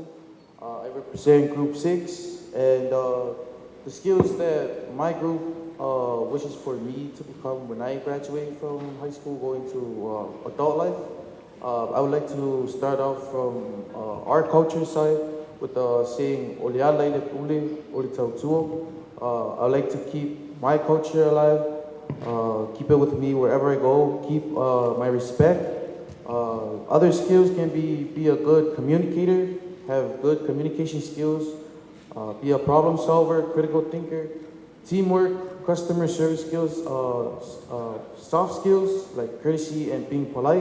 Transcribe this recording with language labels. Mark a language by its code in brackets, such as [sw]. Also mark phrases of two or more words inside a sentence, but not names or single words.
[en] I represent Group 6, and the skills that my group wishes for me to become when I graduate from high school, going to adult life. I would like to start off from our culture side with saying [sm] Oleala ile ule, ole tautuo. [en] I would like to keep my culture alive, keep it with me wherever I go, keep my respect. Other skills can be a good communicator, have good communication skills, be a problem solver, critical thinker, teamwork, customer service skills, soft skills like courtesy and being polite.